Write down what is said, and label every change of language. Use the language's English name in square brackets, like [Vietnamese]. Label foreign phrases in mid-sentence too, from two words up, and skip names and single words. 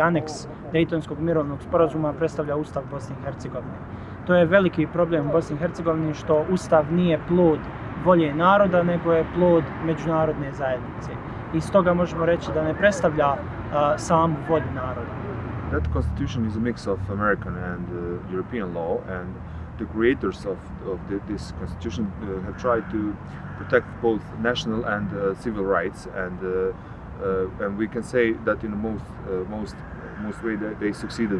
[Bosnian] aneks Dejtonskog mirovnog sporazuma predstavlja Ustav Bosne i Hercegovine. To je veliki problem u Bosni i Hercegovini što Ustav nije plod volje naroda, nego je plod međunarodne zajednice. I stoga možemo reći da ne predstavlja samu volju naroda. [English] That constitution is a mix of American and European law, and the creators of this constitution have tried to protect both national and civil rights, and we can say that in the most way they succeeded.